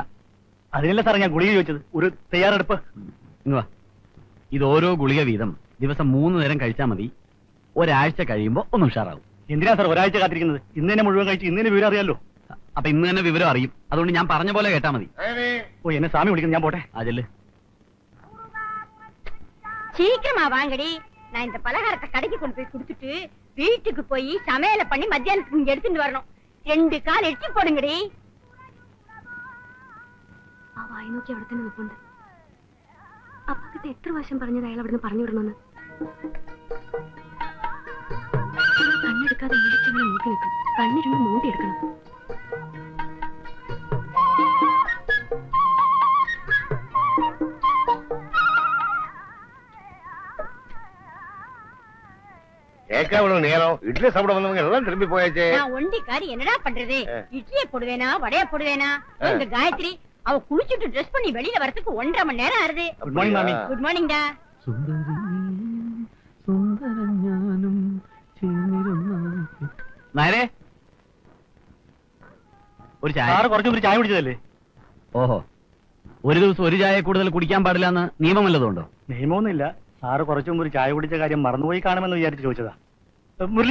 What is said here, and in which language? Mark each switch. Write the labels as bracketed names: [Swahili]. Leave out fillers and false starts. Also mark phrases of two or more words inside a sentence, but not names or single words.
[Malayalam] അതിനല്ല സാർ ഞാൻ ഗുളിക ചോദിച്ചത്. ഒരു തയ്യാറെടുപ്പ്. ഇങ്ങ് വാ. ഇത് ഓരോ ഗുളിക വീതം ദിവസം 3 നേരം കഴിച്ചാൽ മതി. ഒരാഴ്ച കഴിയുമ്പോ ഒന്ന് ഉഷാറാവും. എന്തിനാ സാർ ഒരാഴ്ച കാത്തിരിക്കുന്നത്? ഇന്ന് തന്നെ മുഴുവൻ കഴിച്ച് ഇന്ന് തന്നെ വിവരം അറിയാലോ. അപ്പൊ ഇന്ന് തന്നെ വിവരം അറിയും. അതുകൊണ്ട് ഞാൻ പറഞ്ഞ പോലെ കേട്ടാ മതി. ഓ, എന്നെ സ്വാമി വിളിക്കുന്നു, ഞാൻ പോട്ടെ. അതല്ലേ. [Tamil] சீக்கிரமா வாங்கடி, நான் இந்த பலகாரத்தை கடைக்கு கொண்டு போய் கொடுத்துட்டு வீட்டுக்கு போய் சமையல பண்ணி மத்தியானத்துக்கு இங்க எடுத்துட்டு வரணும். 2 கால் எடுத்து போடுங்கடி. [Malayalam] ആ വായി നോക്കി അവിടെ തന്നെ നിൽപ്പുണ്ട്. അപ്പക്കിട്ട് എത്ര വർഷം പറഞ്ഞത് അയാൾ അവിടുന്ന് പറഞ്ഞു വിടണമെന്ന്. കണ്ണെടുക്കാതെ ഇടിച്ചങ്ങനെ നോക്കി നിൽക്കും. കണ്ണിരുന്ന് മൂണ്ടിയെടുക്കണം. [Tamil] கேட்காம நேரம் இட்லி சாப்பிட வந்தவங்க எல்லாம் திரும்பி போயாச்சே. நான் ஒண்டிக்காரி என்னடா பண்றது? இட்லியை போடுவேனா வடைய போடுவேனா? இந்த காயத்ரி அவ குளிச்சுட்டு ட்ரெஸ் பண்ணி வெளியில வரதுக்கு 1.5 மணி நேரம் ஆறுது. [English] good morning மாமி. good morning டா. [Malayalam] നേരെ ഒരു ചായ. സാറ് കുറച്ചൊരു ചായ കുടിച്ചതല്ലേ? ഓഹോ, ഒരു ദിവസം ഒരു ചായ കൂടുതൽ കുടിക്കാൻ പാടില്ല എന്ന് നിയമം വല്ലതുണ്ടോ? നിയമമൊന്നുമില്ല. സാറ് കുറച്ചു മുമ്പ് ഒരു ചായ കുടിച്ച കാര്യം മറന്നുപോയി കാണുമെന്ന് വിചാരിച്ച് ചോദിച്ചതാ.